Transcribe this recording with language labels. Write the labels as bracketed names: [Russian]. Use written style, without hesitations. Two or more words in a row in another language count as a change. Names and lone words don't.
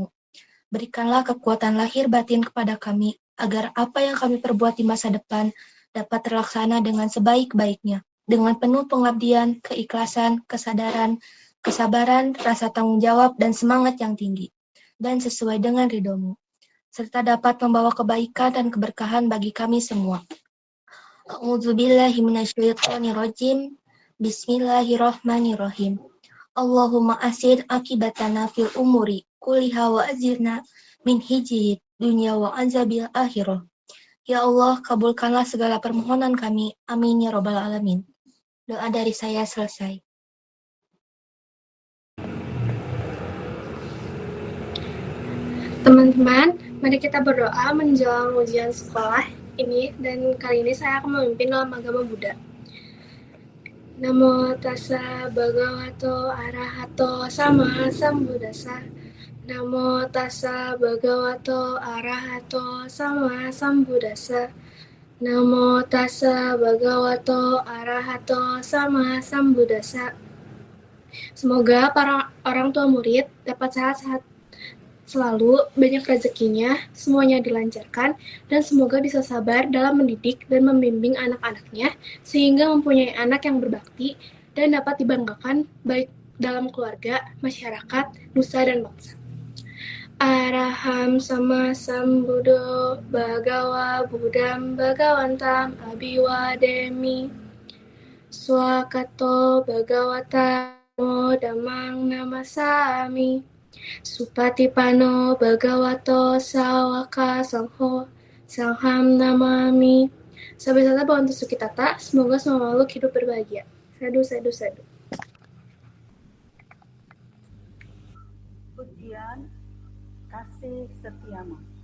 [Indonesian] Berikanlah kekuatan lahir batin kepada kami, agar apa yang kami perbuat di masa depan dapat terlaksana dengan sebaik-baiknya, dengan penuh pengabdian, keikhlasan, kesadaran, kesabaran, rasa tanggung jawab, dan semangat yang tinggi, dan sesuai dengan ridho-Mu, serta dapat membawa kebaikan dan keberkahan bagi kami semua. [Arabic] أعوذ بالله من الشيطان الرجيم. بسم الله الرحمن الرحيم. اللهم أحسن عاقبتنا في الأمور كلها وأجرنا من خزي الدنيا وعذاب الآخرة. يا الله, [Indonesian] kabulkanlah segala permohonan kami. [Arabic] آمين يا رب العالمين. [Indonesian] Doa dari saya selesai. Teman-teman, mari kita berdoa menjelang ujian sekolah ini, dan kali ini saya akan memimpin dalam agama Buddha. [Pali] Namo tassa bhagavato arahato sama sambuddhassa. Namo tassa bhagavato arahato sama sambuddhassa. Namo tassa bhagavato arahato sama sambuddhassa. [Indonesian] Semoga para orang tua murid dapat sehat-sehat selalu, banyak rezekinya, semuanya dilancarkan, dan semoga bisa sabar dalam mendidik dan membimbing anak-anaknya, sehingga mempunyai anak yang berbakti dan dapat dibanggakan baik dalam keluarga, masyarakat, nusa, dan bangsa. [Pali] Araham sama sambuddho bhagawa buddham bhagavantam abhiwademi. Swakato bhagavata namo dhammang namasami. Supatipano bhagavato sawaka sangho sangham namami. Sabisata bhavantu sukhitata. [Indonesian] Semoga semua makhluk hidup berbahagia. [Pali] Sadu, sadu, sadu. [Indonesian] Pujian kasih setiamu.